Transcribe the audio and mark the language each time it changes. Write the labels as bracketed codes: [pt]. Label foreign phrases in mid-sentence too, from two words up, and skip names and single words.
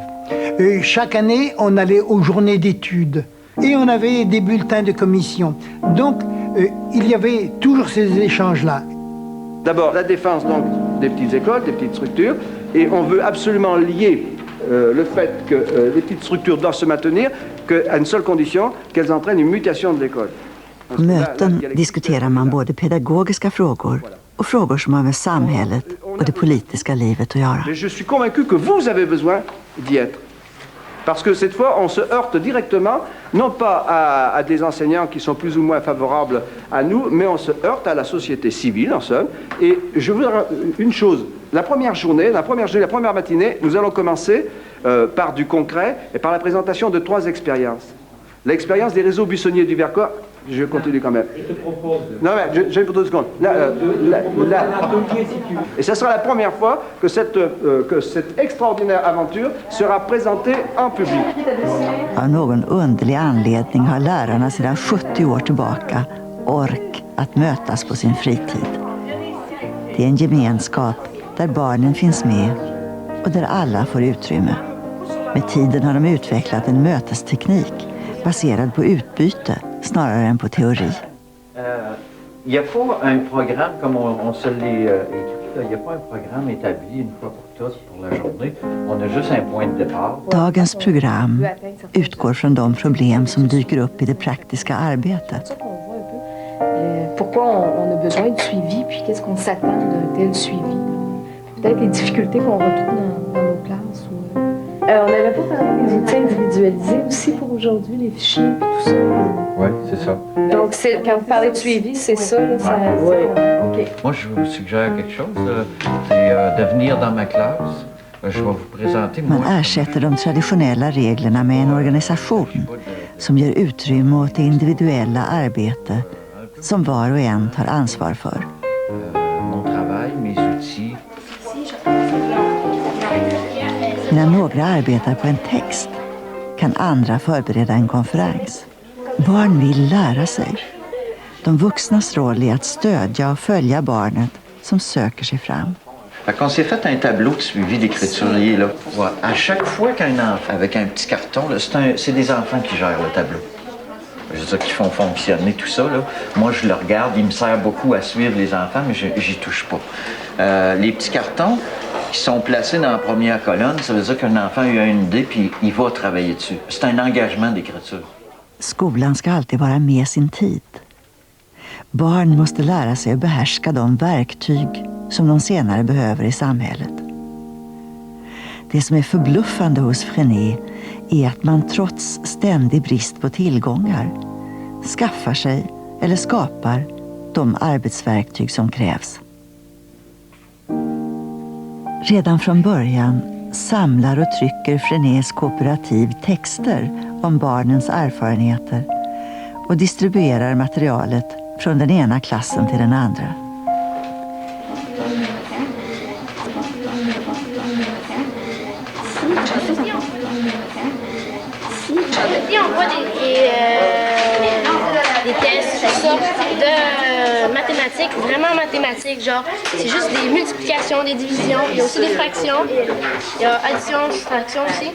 [fr] Chaque année, on allait aux journées d'études et on avait des bulletins de commission. Donc, il y avait toujours ces échanges-là. D'abord, la défense donc, des petites écoles, des petites structures, et on veut absolument lier le fait que les petites structures doivent se maintenir qu'à une seule condition, qu'elles entraînent une mutation de l'école. [sv] På möten diskuterar man både pedagogiska frågor och frågor som har med samhället och det politiska livet att göra. [fr] Mais je suis convaincu que vous avez besoin d'y être. Parce que cette fois, on se heurte directement, non pas à des enseignants qui sont plus ou moins favorables à nous, mais on se heurte à la société civile, en somme. Et je veux dire une chose. La première matinée, nous allons commencer par du concret et par la présentation de 3 expériences. L'expérience des réseaux buissonniers du Vercors, je continue quand même. Je te propose. Non, mais j'ai pour 2 secondes. Et ce sera la première fois que cette extraordinaire aventure sera présentée en public. [sv] Av någon underlig anledning har lärarna sedan 70 år tillbaka ork att mötas på sin fritid. Det är en gemenskap där barnen finns med och där alla får utrymme. Med tiden har de utvecklat en mötesteknik baserad på utbyte snarare än på teori. [fr] Il n'y a pas un programme comme on se l'est écrit. Il n'y a pas un programme établi une fois pour toutes pour la journée. On a juste un point de départ. [sv] Dagens program utgår från de problem som dyker upp i det praktiska arbetet. [fr] Pourquoi on a besoin de suivi, puis qu'est-ce qu'on s'attend d'un tel suivi. Peut-être les difficultés qu'on retrouve dans nos classes. On n'avait pas parlé des outils individualisés aussi pour aujourd'hui, les fichiers et tout ça. Oui, c'est ça. Donc, quand vous parlez de suivi, c'est ça, là, ça... Oui. OK. Moi, je vous suggère quelque chose, c'est de venir dans ma classe. Je vais vous présenter... [sv] Man ersätter de traditionella reglerna med en organisation som ger utrymme åt det individuella arbete som var och en tar ansvar för. [fr] Mon travail, mes outils. [sv] När några arbetar på en text kan andra förbereda en konferens. Barn vill lära sig. De vuxnas roll är att stödja och följa barnet som söker sig fram. [fr] On s'est fait un tableau de suivi d'écriturier. Là. Ouais. À chaque fois qu'un enfant, avec un petit carton, c'est des enfants qui gèrent le tableau. Je veux dire, qui font fonctionner tout ça. Là. Moi, je le regarde, il me sert beaucoup à suivre les enfants, mais j'y touche pas. Les petits cartons qui sont placés dans la première colonne, ça veut dire qu'un enfant a eu une idée puis il va travailler dessus. C'est un engagement d'écriture. [sv] Skolan ska alltid vara med sin tid. Barn måste lära sig att behärska de verktyg som de senare behöver i samhället. Det som är förbluffande hos Frené är att man trots ständig brist på tillgångar skaffar sig eller skapar de arbetsverktyg som krävs. Redan från början samlar och trycker Frenés kooperativ texter om barnens erfarenheter och distribuerar materialet från den ena klassen till den andra. [fr] On voit des tests, tout ça, de mathématiques, vraiment mathématiques, genre, c'est juste des multiplications, des divisions, il y a aussi des fractions, il y a addition, soustraction aussi.